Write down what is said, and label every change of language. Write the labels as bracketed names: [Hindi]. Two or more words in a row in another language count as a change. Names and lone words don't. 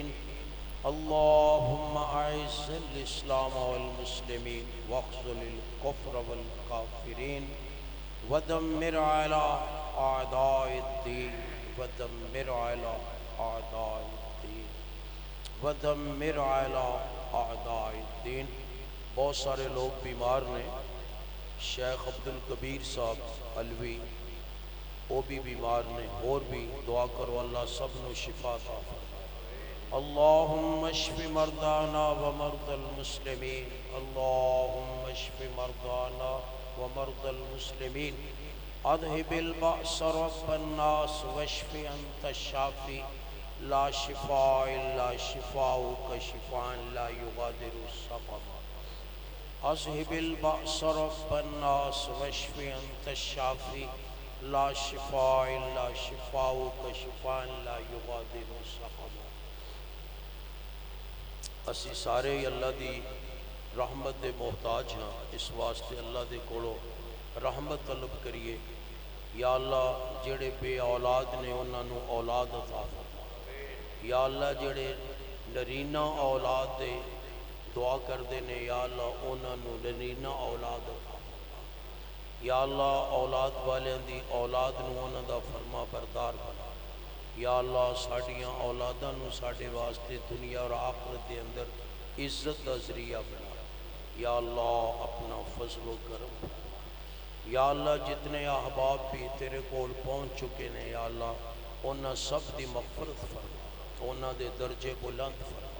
[Arabic] اللهم أعز الإسلام والمسلمين واخذل الكفر والكافرين ودمر على أعداء الدين ودمر على أعداء الدين ودمر على أعداء الدين. [Punjabi] بہت سارے لوگ بیمار نے. شیخ عبدالکبیر صاحب علوی وہ بھی بیمار نے. اور بھی دعا کرو اللہ سب نو شفا عطا فرمائے. [Arabic] اللهم اشف مرضانا ومرضى المسلمين. اللهم اشف مرضانا ومرضى المسلمين. اذهب البأس رب الناس واشف أنت الشافي لا شفاء إلا شفاؤك شفاء لا يغادر سقما. اذهب البأس رب الناس واشف أنت الشافي لا شفاء إلا شفاؤك شفاء لا يغادر سقما. [Punjabi] اسی سارے اللہ دی رحمت دے محتاج ہاں. اس واسطے اللہ دے کولو رحمت طلب کریے. یا اللہ جڑے بے اولاد نے انہاں نو اولاد عطا فرما. یا اللہ جڑے نرینہ اولاد دے دعا کردے نے یا اللہ انہاں نو نرینہ اولاد عطا فرما. یا اللہ اولاد والیاں دی اولاد نو انہاں دا فرما بردار بنا. یا اللہ ساڑیاں اولاداں نو ساڑے واسطے دنیا اور آخرت دے اندر عزت دا ذریعہ بنا. یا اللہ اپنا فضل و کرم فرما. یا اللہ جتنے احباب بھی تیرے کول پہنچ چکے نے یا اللہ انہاں سب دی مغفرت فرما. انہاں دے درجے بلند فرما.